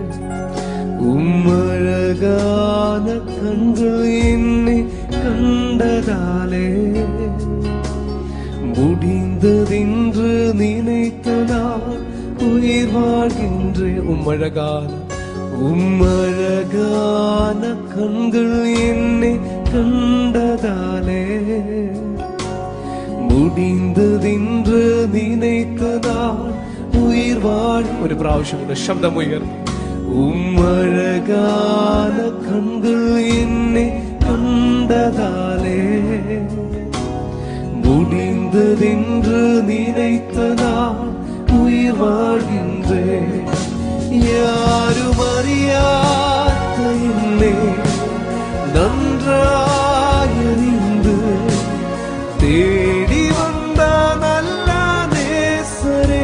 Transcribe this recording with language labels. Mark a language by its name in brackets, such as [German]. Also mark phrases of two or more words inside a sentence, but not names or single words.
[Tamil] உம்மழகான கண்கள் என்னை கண்டதாலே முடிந்ததென்று நினைத்த நான் உயிர் வாழ்கின்றேன். உம்மழகான கண்கள் என்னை கண்டதாலே முடிந்ததென்று நினைத்த நான் உயிர் வாழ். [Malayalam] ഒരു പ്രാവശ്യം കൂടെ ശബ്ദമുയർത്തി. [Tamil] ഉമ്മഴകാന കண்கள் என்னை கண்டதாலே முடிந்ததென்று நினைத்த நான் உயிர் வாழ்கின்றேன். யாரும் அறியாத என்னை நன்றாயறிந்து தேடி வந்த நல்ல நேசரே.